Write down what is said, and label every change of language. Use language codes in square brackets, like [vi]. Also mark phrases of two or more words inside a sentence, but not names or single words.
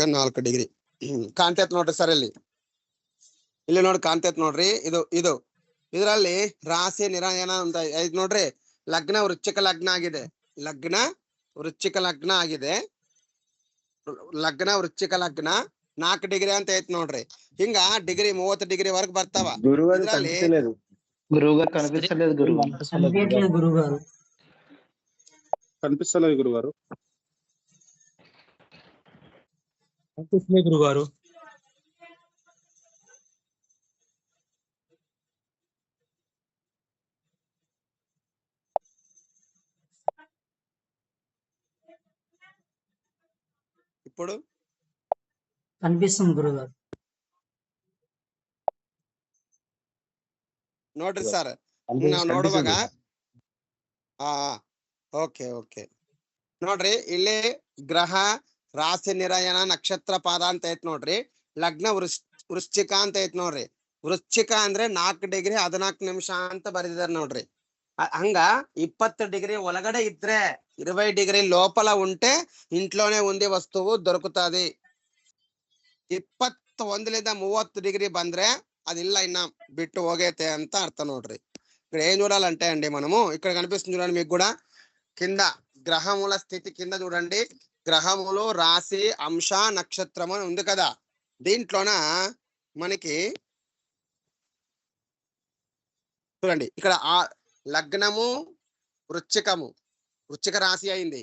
[kn] 4 ಡಿಗ್ರಿ ಕಾಣ್ತೈತೆ ನೋಡ್ರಿ ಸರ್ ಇಲ್ಲಿ ನೋಡಿ ಕಾಣ್ತೈತೆ ನೋಡ್ರಿ ಇದು ಇದು ಇದರಲ್ಲಿ ರಾಶಿ ನಿರಾಯನ ಅಂತ ಐದು ನೋಡ್ರಿ ಲಗ್ನ ವೃಶ್ಚಿಕ ಲಗ್ನ ಆಗಿದೆ ಲಗ್ನ ವೃಶ್ಚಿಕ ಲಗ್ನ ಆಗಿದೆ ಲಗ್ನ ವೃಶ್ಚಿಕ ಲಗ್ನ 4 ಡಿಗ್ರಿ ಅಂತ ಐತ್ ನೋಡ್ರಿ ಹಿಂಗ ಡಿಗ್ರಿ 30 ಡಿಗ್ರಿ ವರೆಗೆ ಬರ್ತಾವ [te] గురువుగారు కనిపించలేదు గురువుగారు కనిపిస్తలేదు గురుగారు గురుగారు ఇప్పుడు కనిపిస్తుంది గురుగారు [kn] ನೋಡ್ರಿ ಸರ್ ನಾವು ನೋಡುವಾಗ ಓಕೆ ಓಕೆ ನೋಡ್ರಿ ಇಲ್ಲಿ ಗ್ರಹ ರಾಶಿ ನಿರಯನ ನಕ್ಷತ್ರ ಪಾದ ಅಂತ ಐತ್ ನೋಡ್ರಿ ಲಗ್ನ ವೃಶ್ಚಿಕ ಅಂತ ಐತ್ ನೋಡ್ರಿ ವೃಶ್ಚಿಕ ಅಂದ್ರೆ 4 ಡಿಗ್ರಿ 14 ನಿಮಿಷ ಅಂತ ಬರೆದಿದ್ದಾರೆ ನೋಡ್ರಿ ಹಂಗ 20 ಡಿಗ್ರಿ ಒಳಗಡೆ ಇದ್ರೆ [te] 20 డిగ్రీ లోపల ఉంటే ఇంట్లోనే ఉంది వస్తువు దొరుకుతుంది. [kn] 21 30 ಡಿಗ್ರಿ ಬಂದ್ರೆ ಅದಿಲ್ಲ ಇನ್ನ ಬಿಟ್ಟು ಹೋಗೈತೆ ಅಂತ ಅರ್ಥ ನೋಡ್ರಿ. [te] ఇక్కడ ఏం చూడాలంటే అండి మనము ఇక్కడ కనిపిస్తుంది చూడండి మీకు కూడా కింద గ్రహముల స్థితి కింద చూడండి. గ్రహములు రాశి అంశ నక్షత్రం అని ఉంది కదా. దీంట్లోన మనకి చూడండి ఇక్కడ లగ్నము వృశ్చికము, వృశ్చిక రాశి అయింది.